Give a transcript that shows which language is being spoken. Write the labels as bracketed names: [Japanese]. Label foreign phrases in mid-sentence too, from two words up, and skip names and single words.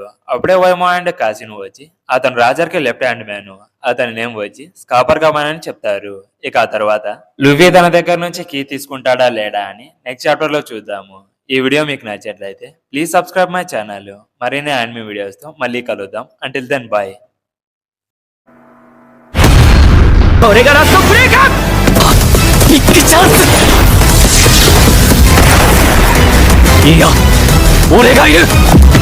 [Telugu] అప్పుడే వైమో అండ్ కాసిన్ వచ్చి అతను రాజర్ కి [English] left hand man, [Telugu] అతని నేమ్ వచ్చి స్కాపర్ గబాన్ అని చెప్తారు. ఇక ఆ తర్వాత లూఫీ తన దగ్గర నుంచి కీ తీసుకుంటాడా లేడా అని [English] next chapter [Telugu] లో చూద్దాము. ఈ వీడియో మీకు నచ్చినట్లయితే [English] please subscribe my channel. [Telugu] మరిన్ని [English] anime videos [Telugu] తో మళ్ళీ కలుద్దాం. [English] until then bye. [Japanese] これがラストプレーか。 [English] big chance. [Japanese] いや、俺がいる。